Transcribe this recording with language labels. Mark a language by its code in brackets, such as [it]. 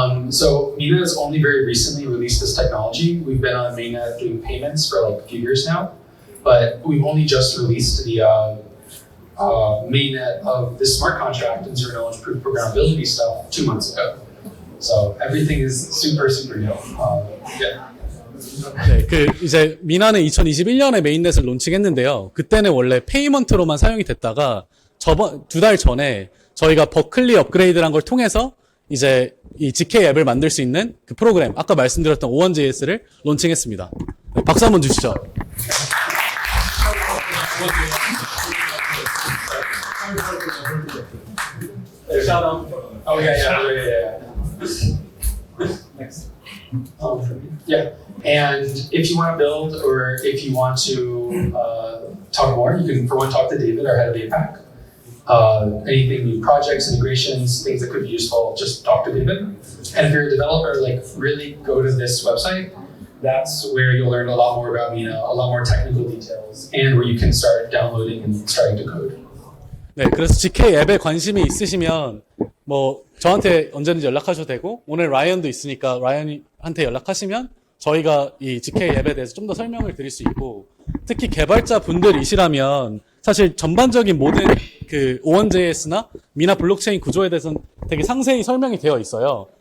[en] So Mina has only very recently released this technology. We've been on mainnet doing payments for like a few years now. But we've only just released the mainnet of this smart contract and zero knowledge proof programmability stuff 2 months ago. So everything is super new. Yeah. [ko] 네, 이제 미나는 2021년에 메인넷을 론칭했는데요. 그때는 원래 페이먼트로만 사용이 됐다가 2달 전에 저희가 버클리 업그레이드란 걸 통해서 이제 이 zk 앱을 만들 수 있는 그 프로그램, 아까 말씀드렸던 O1.js를 론칭했습니다. 네, 박수 한번 주시죠. [en] Oh yeah. Yeah, and if you want to build or if you want to talk more, you can, for one, talk to David, our head of APAC. Anything, new projects, integrations, things that could be useful, just talk to David. And if you're a developer, like really go to this website. That's where you'll learn a lot more about Mina, a lot more technical details, and where you can start downloading and starting to code. [ko] 네, 그래서 GK 앱에 관심이 있으시면 뭐 저한테 언제든지 연락하셔도 되고 오늘 라이언도 있으니까 라이언한테 연락하시면 저희가 이 GK 앱에 대해서 좀 더 설명을 드릴 수 있고 특히 개발자 분들이시라면 사실 전반적인 모든 그 O1JS나 미나 블록체인 구조에 대해서는 되게 상세히 설명이 되어 있어요.